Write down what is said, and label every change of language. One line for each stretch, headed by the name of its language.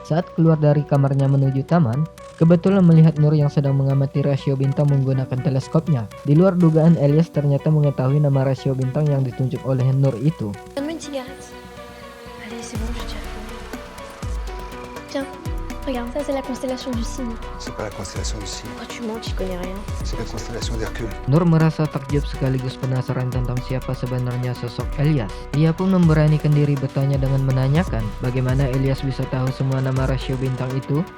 Indonesian: Saat keluar dari kamarnya menuju taman, kebetulan melihat Nur yang sedang mengamati rasio bintang menggunakan teleskopnya. Di luar dugaan, Elias ternyata mengetahui nama rasio bintang yang ditunjuk oleh Nur itu.
French: Donne-moi une cigarette. Allez, c'est bon, je t'y réponds. Tiens, regarde, ça c'est la constellation du Cygne. C'est pas la constellation du Cygne, Pourquoi tu mens, tu connais rien. c'est la constellation d'Hercule.
Indonesian: Nur merasa takjub sekaligus penasaran tentang siapa sebenarnya sosok Elias. Ia pun memberanikan diri bertanya dengan menanyakan bagaimana Elias bisa tahu semua nama rasio bintang itu.